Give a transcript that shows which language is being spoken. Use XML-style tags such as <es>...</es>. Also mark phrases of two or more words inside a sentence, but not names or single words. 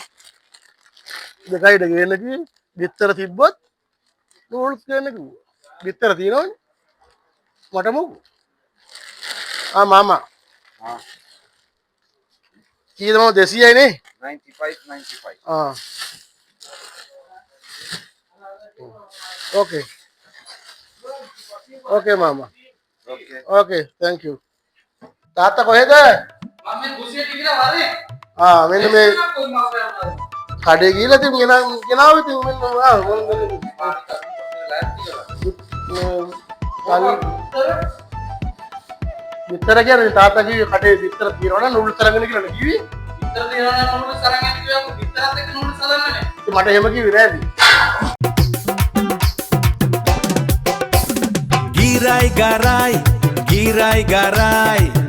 <si>දෙකයිද ගේන්න කිව්වේ. බිත්තර තිබ්බොත් නූඩල්ස් ගේන්න කිව්වා. බිත්තර තියෙනවනේ. මට මොකෝ. මාමා. කීයද මම 200යි නේ? 95.</si> <en>Okay. Okay, Mama. Okay, thank you.</en> <si>තාත්තා කොහෙද? මම මේ කුසියට ගිහලා වරේ මෙන්න මේ කඩේ ගිහලා තින් ගෙනාව ඉතින් මෙන්න බිත්තර කියන්නේ තාත්තා කිව්වේ කඩේ බිත්තර තියනවා නම් නූඩල්ස් අරගෙන කියලා කිව්වේ. බිත්තර තියනවා නම් නූඩල්ස් අරන් යන්න කිව්වා බිත්තරත් එක්ක නූඩල්ස් හදන්නනේ. මට එහෙම කිව්වේ නෑ ඉතින්. Girai garai, girai garai.</si>